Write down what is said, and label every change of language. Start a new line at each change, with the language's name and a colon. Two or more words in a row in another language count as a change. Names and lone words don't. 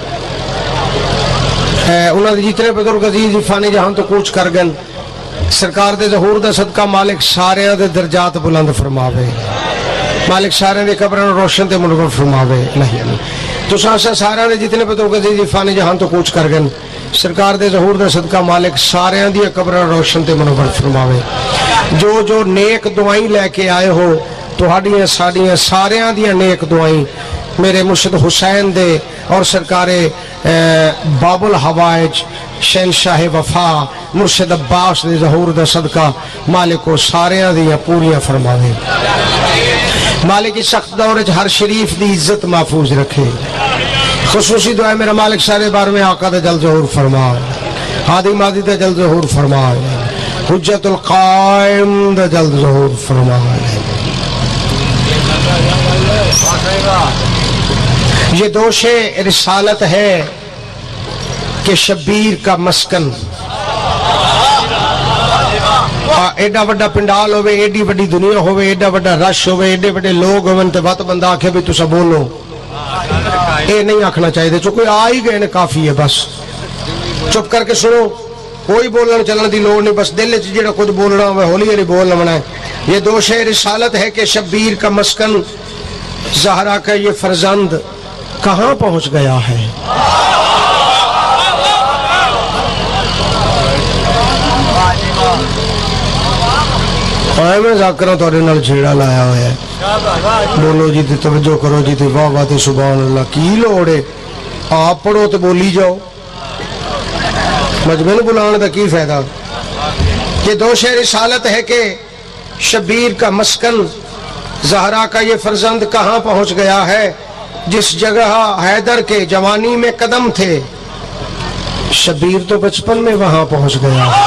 Punjabi: انہوں نے جتنے بزرگ عزیز فانی جہاں تو کوچ کر گن، سرکار دے ظہور دا صدقہ مالک سارے دے درجات بلند فرماوے، مالک سارے دے قبروں روشن تے منور فرماوے. نہیں تو سارے دے جتنے بزرگ عزیز فانی جہاں تو کوچ کر گن، سرکار دے ظہور دا صدقہ مالک سارے دی قبروں روشن تے منور فرماوے. جو نیک دعائیں لے کے آئے ہو تہاڈیاں ساڈیاں سارے دیاں نیک دعائیں میرے مرشد حسین دے اور سرکار باب الحوائج شہنشاہ وفا مرشد عباس دے ظہور دا صدقہ مالک کو سارے دیاں پوریاں فرماوے. مالک اس سخت دور ہر شریف دی عزت محفوظ رکھے. خصوصی دعائیں میرا مالک سارے بار میں آقا دا جل ظہور فرما، ہادی مادی دا جل ظہور فرما، حجت القائم دا جل ظہور فرما.
Urdu: یہ دوش رسالت ہے کہ شبیر کا مسکن
Punjabi: ایڈا وڈا پنڈال ہوئے، ایڈی وڈی دنیا ہوئے، ایڈا وڈا رش ہوئے، ایڈے وڈے لوگ ہوئے تے بات بندہ آکھے بھی تسا بولو، اے نہیں آکھنا چاہیے. جو کوئی آ ہی گئے نے کافی ہے، بس چپ کر کے سنو، کوئی بولنا چلنے دی لوڑ نہیں، بس دل چ جڑا کچھ بولنا ہوئے ہولی ہولی بولنا بنا ہے.
Urdu: یہ دوش رسالت ہے کہ شبیر کا مسکن زہرا کا یہ فرزند کہاں پہنچ گیا ہے.
Punjabi: میں ذاکرہ توڑے نال جھیڑا لایا ہوا ہے، بولو جی تے توجہ کرو جی تے واہ واہ تے سبحان اللہ. کی لوڑے آپ پڑھو تے بولی جاؤ، مجمع نو بلانے دا کی فائدہ.
Urdu: یہ دوش رسالت ہے کہ شبیر کا مسکن زہرا کا یہ فرزند کہاں پہنچ گیا ہے. جس جگہ حیدر کے جوانی میں قدم تھے، شبیر تو بچپن میں وہاں پہنچ گیا.